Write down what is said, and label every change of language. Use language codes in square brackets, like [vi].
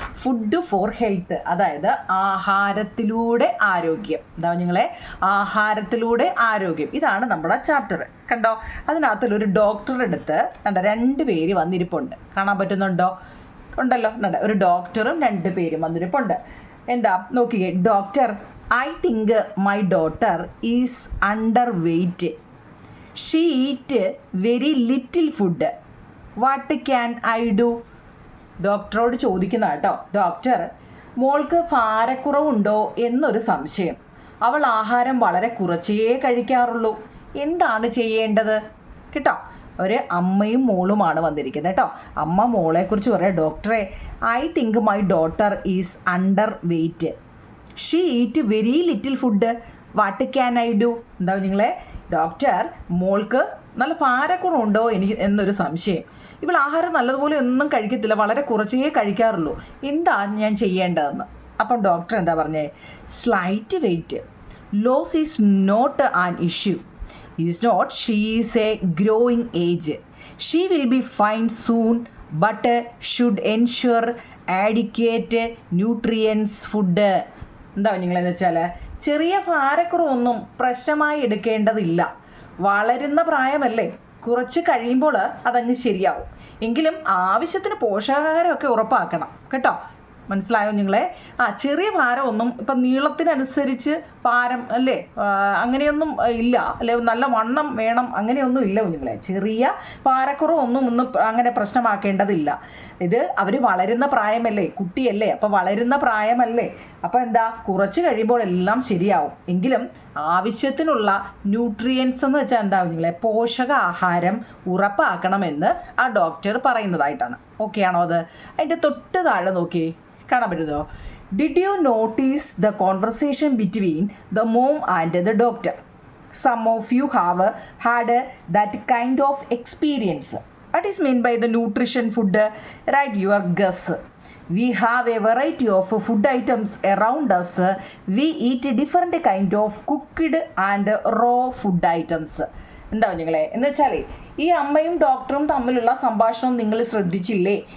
[en] food for health, [ml] അതായത് ആഹാരത്തിലൂടെ ആരോഗ്യം. നിങ്ങളെ ആഹാരത്തിലൂടെ ആരോഗ്യം, ഇതാണ് നമ്മുടെ ചാപ്റ്റർ കണ്ടോ. അതിനകത്തൊരു ഡോക്ടറുടെ അടുത്ത് 2 പേര് വന്നിരിപ്പുണ്ട്. കാണാൻ പറ്റുന്നുണ്ടോ? ഉണ്ടല്ലോ, ഒരു ഡോക്ടറും 2 പേരും വന്നിരിപ്പുണ്ട്. നോക്കിയേ. [en] Doctor, I think my daughter is underweight. She eat very little food. What can I do? [ml] ഡോക്ടറോട് ചോദിക്കുന്ന കേട്ടോ. ഡോക്ടർ, മോൾക്ക് ഭാരക്കുറവുണ്ടോ എന്നൊരു സംശയം. അവൾ ആഹാരം വളരെ കുറച്ചേ കഴിക്കാറുള്ളൂ. എന്താണ് ചെയ്യേണ്ടത് കേട്ടോ? ഒരു അമ്മയും മോളുമാണ് വന്നിരിക്കുന്നത് കേട്ടോ. അമ്മ മോളെക്കുറിച്ച് പറയാം, ഡോക്ടറെ, [en] I think my daughter is under weight. She eat very little food. What can I do? [ml] നിങ്ങളെ, ഡോക്ടർ, മോൾക്ക് നല്ല ഭാരക്കുറവുണ്ടോ എന്നൊരു സംശയം. ഇവൾ ആഹാരം നല്ലതുപോലെ ഒന്നും കഴിക്കത്തില്ല, വളരെ കുറച്ചേ കഴിക്കാറുള്ളൂ. എന്താ ഞാൻ ചെയ്യേണ്ടതെന്ന്. അപ്പം ഡോക്ടർ പറഞ്ഞേ, [en] Slight weight loss is not an issue. Is not, she is a growing age. She will be fine soon, but should ensure adequate nutrients food. [ml] നിങ്ങളെന്ന് വെച്ചാൽ ചെറിയ ഭാരക്കുറവൊന്നും പ്രശ്നമായി എടുക്കേണ്ടതില്ല. വളരുന്ന പ്രായമല്ലേ, കുറച്ച് കഴിയുമ്പോൾ അതങ്ങ് ശരിയാവും. എങ്കിലും ആവശ്യത്തിന് പോഷകാഹാരമൊക്കെ ഉറപ്പാക്കണം കേട്ടോ. മനസ്സിലായോ നിങ്ങളെ? ചെറിയ ഭാരമൊന്നും ഇപ്പം നീളത്തിനനുസരിച്ച് ഭാരം അല്ലേ, അങ്ങനെയൊന്നും ഇല്ല അല്ലെ. നല്ല വണ്ണം വേണം അങ്ങനെയൊന്നും ഇല്ല നിങ്ങളെ. ചെറിയ ഭാരക്കുറവൊന്നും അങ്ങനെ പ്രശ്നമാക്കേണ്ടതില്ല. ഇത് അവർ വളരുന്ന പ്രായമല്ലേ, കുട്ടിയല്ലേ, അപ്പം വളരുന്ന പ്രായമല്ലേ. അപ്പം കുറച്ച് കഴിയുമ്പോൾ എല്ലാം ശരിയാവും. എങ്കിലും ആവശ്യത്തിനുള്ള ന്യൂട്രിയൻസ് എന്ന് വെച്ചാൽ നിങ്ങളെ, പോഷകാഹാരം ഉറപ്പാക്കണമെന്ന് ആ ഡോക്ടർ പറയുന്നതായിട്ടാണ്. ഓക്കെ ആണോ? അത് അതിൻ്റെ തൊട്ട് താഴെ നോക്കി കാണാൻ പറ്റുമോ? [en] Did you notice the conversation between the mom and the doctor? Some of you have had that kind of experience. What is meant by the nutrition food? Write your guess. We have a variety of food items around us. We eat different kind of cooked and raw food items. [ml] നിങ്ങളെ എന്ന് വെച്ചാൽ ഈ അമ്മയും ഡോക്ടറും തമ്മിലുള്ള സംഭാഷണം നിങ്ങൾ ശ്രദ്ധിച്ചില്ലേ?